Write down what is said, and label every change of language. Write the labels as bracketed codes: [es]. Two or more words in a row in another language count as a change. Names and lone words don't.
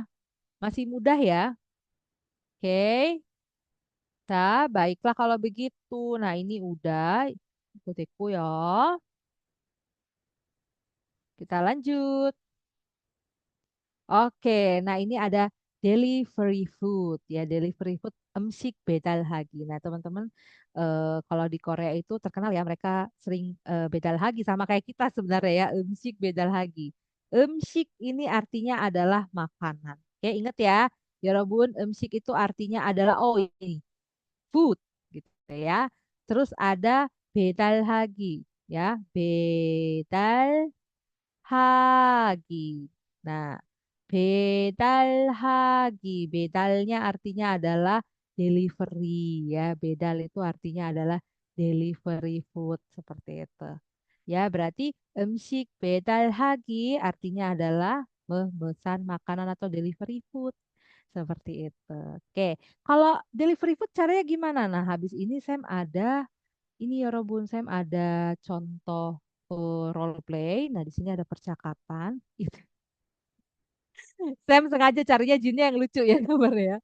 [id] Masih mudah ya? Oke. Nah, baiklah kalau begitu. Nah, ini udah ikut-ikut ya. Kita lanjut. Oke, nah ini ada [en] delivery food [id] ya, [en] delivery food [ko] 음식 배달하기. [id] Nah, teman-teman kalau di Korea itu terkenal ya mereka sering 배달하기 sama kayak kita sebenarnya ya, [ko] 음식 배달하기. [id] 음식 ini artinya adalah makanan. Oke, ingat ya. Ya Robun, 음식 itu artinya adalah oh ini food gitu ya. Terus ada 배달하기 ya, 배달하기. Nah, 배달하기, 배달nya artinya adalah delivery ya. Bedal itu artinya adalah [en] delivery food [id] seperti itu. Ya, berarti [ko] 음식 배달하기 [id] artinya adalah memesan makanan atau [en] delivery food. [id] Seperti itu. Oke, kalau [en] delivery food [id] caranya gimana? Nah, habis ini Sam ada ini ya Robun, Sam ada contoh [en] role play. [id] Nah, di sini ada percakapan. Sam sengaja carinya jinnya yang lucu ya gambarnya ya.